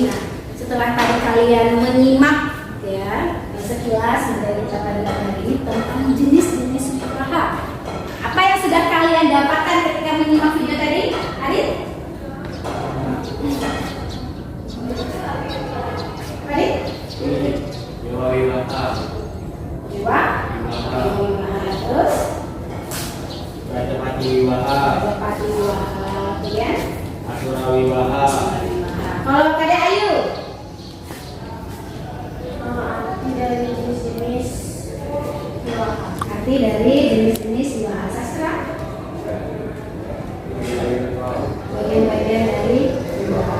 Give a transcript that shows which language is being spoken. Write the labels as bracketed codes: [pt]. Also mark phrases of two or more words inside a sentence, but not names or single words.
[id] Nah, setelah tadi kalian menyimak ya sekilas materi kita pada hari ini tentang jenis-jenis wiwaha. Apa yang sudah kalian dapatkan ketika menyimak video tadi? Adit? Adit? Wiwaha. Terus? Rajapati wiwaha. Rajapati wiwaha. Kemudian? Asura wiwaha. Kalau Kadek Ayu? Arti dari jenis-jenis wiwaha. Arti dari jenis-jenis wiwaha sastra? Bagian-bagian dari wiwaha.